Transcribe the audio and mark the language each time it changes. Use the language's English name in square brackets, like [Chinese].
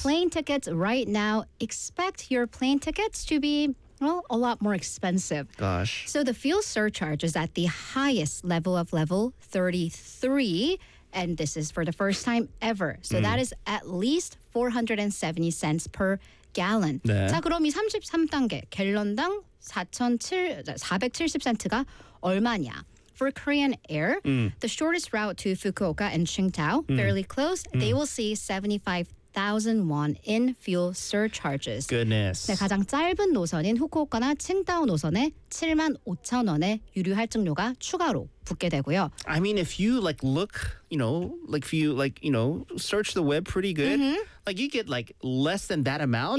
[English] Plane tickets right now. Expect your plane tickets to be, well, a lot more expensive. Gosh. So the fuel surcharge is at the highest level of level 33. And this is for the first time ever. So that is at least 470 cents per gallon. [Korean] 네. 자, 그럼 이 33단계, 갤런당 470센트가 얼마냐? [English] For Korean Air, the shortest route to Fukuoka and Qingdao, fairly close, they will see 75,000 won in fuel surcharges. Goodness. [Korean] 네, 가장 짧은 노선인 후쿠오카나 칭다오 노선에 75,000원의 유류 할증료가 추가로 붙게 되고요. [English] I mean, if you like look, you know, like if you like, you know, search the web pretty good, like you get like less than that amount